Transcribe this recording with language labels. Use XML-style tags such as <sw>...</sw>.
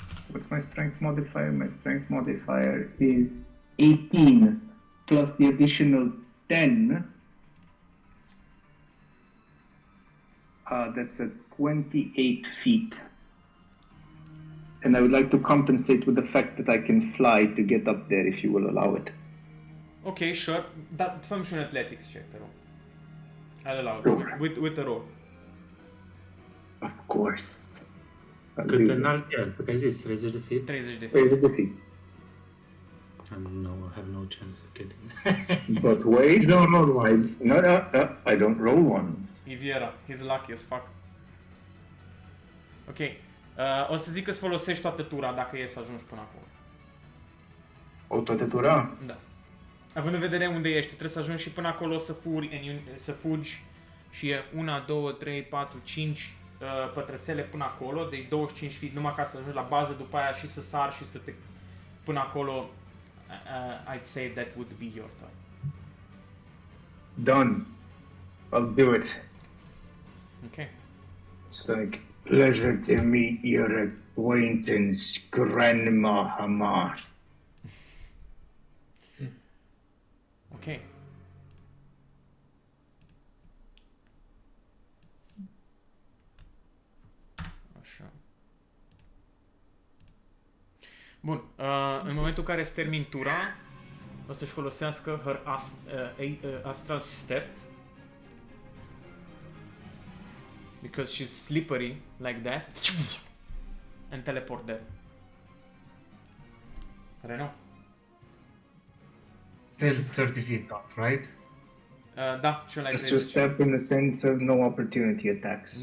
<en>What's my strength modifier? My strength modifier is 18 plus the additional 10. That's at 28 feet. And I would like to compensate with the fact that I can fly to get up there if you will allow it. ok, sure,</en> <ro>dar fă-mi și un athletics check, te rog.</ro> <en>I'll allow Sure. it, with a roll. Of course.</en> <ro>Cât înalt e? Cât ai zis? 30 de feet? 30 de feet.</ro> <en>Wait a defeat. No, I have no chance of getting But wait. You don't roll ones. No, I don't roll one. Iviera, he's lucky as fuck.</en> <ro>Ok, o să zic că îți folosești toată tura dacă e să ajungi până acolo. O toată tura? Da. Având în vedere unde ești, tu trebuie să ajungi și până acolo să fugi și e 1, 2, 3, 4, 5 pătrățele până acolo, deci 25 feet numai ca să ajungi la bază, după aia și să sari și să te... Până acolo,</ro> <en>I'd say that would be your turn. Done. I'll do it. Ok. It's like, pleasure to meet your acquaintance, Grandma Hamar. Ok.</en> <ro>Așa. Bun, în momentul în care îți termin tura, o să-și folosească</ro> <en>her astral step. Because she's slippery like that. And teleport there. Reno? Still 30 feet up, right?</en> <ro>Da, și ăla e</ro> <en>Just 30. to step in the sense of no opportunity attacks.</en>